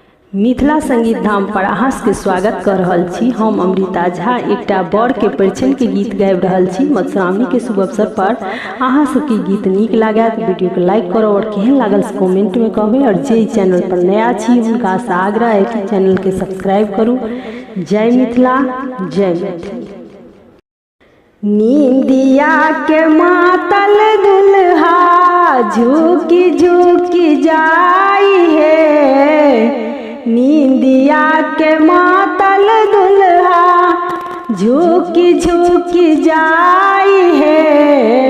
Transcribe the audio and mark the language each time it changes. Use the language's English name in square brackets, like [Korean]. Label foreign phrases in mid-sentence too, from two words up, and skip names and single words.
[Maithili] मिथिला संगीत धाम पर अहाँके स्वागत कर रहल छी। हम अमृता झा एकटा बड़ के परिछन के गीत गाबि रहल छी। मधुश्रावणी के शुभ अवसर पर अहाँ सबके गीत नीक लागत वीडियो के लाइक करो और केहन लागल से कमेंट में कहबे। और जे चैनल पर नया छी हुनका से आग्रह है कि चैनल के सब्सक्राइब करू। जय मिथिला जय मिथिला। नींदिया के मातल दुल्हा झुकी झुकी जाई है। नींदिया के मातल दुल्हा झुकी झुकी जाई है।